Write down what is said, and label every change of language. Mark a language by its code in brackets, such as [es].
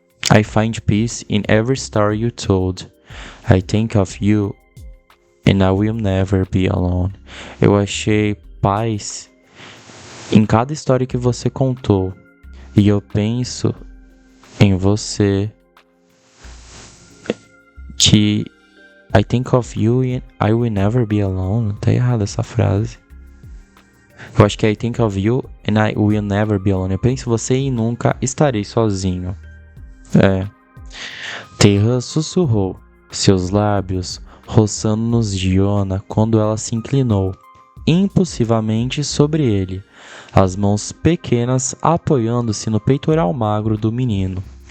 [en] I find peace in every story you told. I think of you and I will never be alone. [pt] Eu achei paz em cada história que você contou. E eu penso em você. Que [en] I think of you and I will never be alone. [pt] Tá errada essa frase. Eu acho que [en] I think of you and I will never be alone. [pt] Eu penso em você e nunca estarei sozinho. Teiran sussurrou, seus lábios roçando nos de Iona quando ela se inclinou, impulsivamente sobre ele, as mãos pequenas apoiando-se no peitoral magro do menino.